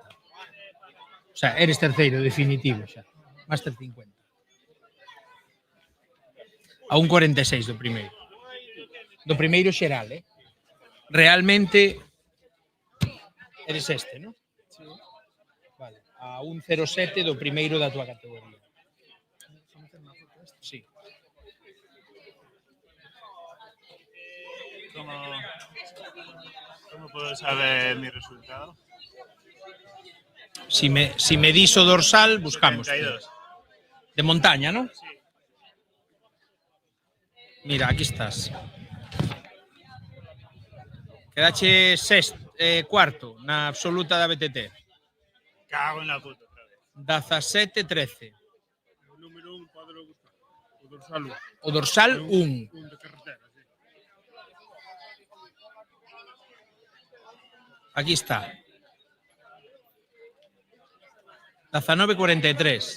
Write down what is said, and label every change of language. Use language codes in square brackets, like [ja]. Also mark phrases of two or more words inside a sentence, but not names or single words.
[gl] O sea, eres terceiro definitivo xa. Master 50. A 1.46 do primeiro. Do primeiro xeral, Realmente eres este, non? Sí. Vale. A 1.07 do primeiro da tua categoría. [es] Vamos a hacer una foto esta. Sí. ¿Cómo puedo saber mi resultado? [gl] Si me dis o dorsal, buscamos. 72. De montaña, ¿no? Sí. Mira, aquí estás. Quedache cuarto na absoluta da BTT. [es] Cago en la puta. 17-13. [gl] O número 1 podelo buscar. O dorsal 1. O dorsal 1. Un de carretera, sí. Aquí está. 19.43.